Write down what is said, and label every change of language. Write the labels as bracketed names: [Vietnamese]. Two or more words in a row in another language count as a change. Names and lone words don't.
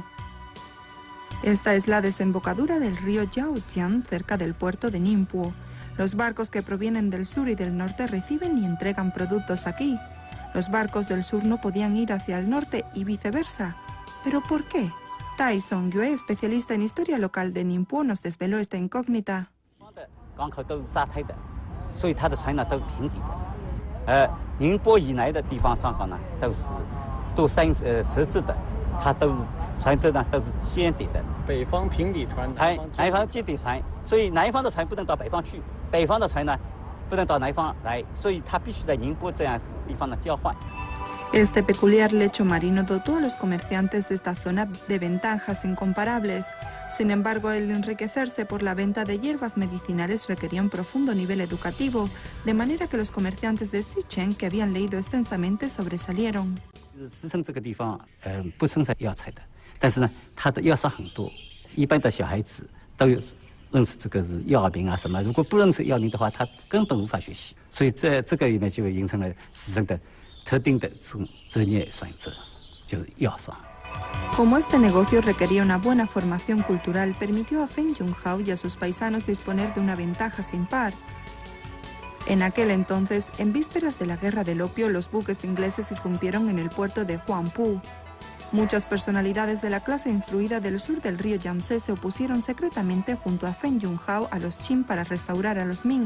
[Spanish] Esta es la desembocadura del río Yaojiang cerca del puerto de Ningbo. Los barcos que provienen del sur y del norte reciben y entregan productos aquí. Los barcos del sur no podían ir hacia el norte y viceversa. ¿Pero por qué? Tai Songyue, especialista en historia local de Ningbo, nos desveló esta incógnita. [Chinese] 宁波以南的地方上港呢，都是石质的，它都是船只呢都是尖底的。北方平底船，南方尖底船，所以南方的船不能到北方去，北方的船呢不能到南方来，所以它必须在宁波这样地方呢交换。 [Spanish] Este peculiar lecho marino dotó a los comerciantes de esta zona de ventajas incomparables. Sin embargo, el enriquecerse por la venta de hierbas medicinales requería un profundo nivel educativo, de manera que los comerciantes de Xichen, que habían leído extensamente, sobresalieron. [Chinese] 石城这个地方，不生产药材的，但是呢，它的药商很多，一般的小孩子都有认识这个是药名啊什么。如果不认识药名的话，他根本无法学习。所以这个里面就形成了石城的特定的这种职业选择，就是药商。 [Spanish] Como este negocio requería una buena formación cultural, permitió a Feng Junhao y a sus paisanos disponer de una ventaja sin par. En aquel entonces, en vísperas de la Guerra del Opio, los buques ingleses irrumpieron en el puerto de Huangpu. Muchas personalidades de la clase instruida del sur del río Yangtze se opusieron secretamente junto a Feng Junhao a los Qin para restaurar a los Ming.